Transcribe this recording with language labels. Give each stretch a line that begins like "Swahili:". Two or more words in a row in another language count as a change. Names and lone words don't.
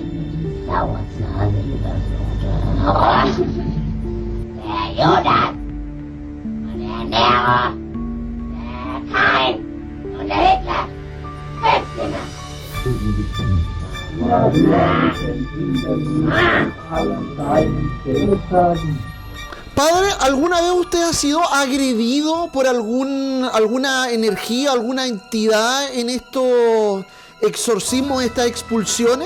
German: Sauer Zahn der Judas und der Nero, der Kain und der Hitler.
Spanish: Padre, ¿alguna vez usted ha sido agredido por alguna energía, alguna entidad en estos exorcismos, estas expulsiones?